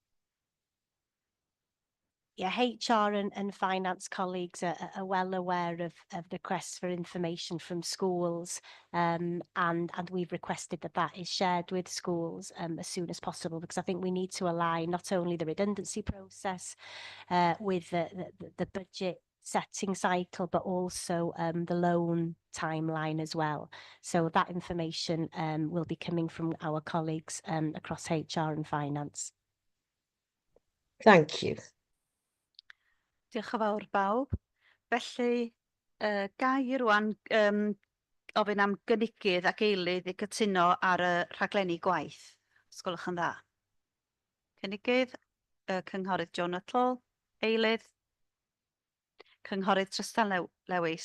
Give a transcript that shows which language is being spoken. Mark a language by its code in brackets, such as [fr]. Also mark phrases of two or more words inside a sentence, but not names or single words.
[en] Yeah, HR and finance colleagues are well aware of the requests for information from schools, and we've requested that is shared with schools as soon as possible, because I think we need to align not only the redundancy process with the budget setting cycle, but also the loan timeline as well. So that information will be coming from our colleagues across HR and finance. Thank you. [cy] Diolch yn fawr bawb. Felly, gai rwan ofyn am gynigydd ac eilydd i gytuno ar y rhaglenni gwaith. Os gwelwch yn dda. Cynigydd, Cynghorydd Joe Nuttall, eilydd, Cynghorydd Trystan Lewis.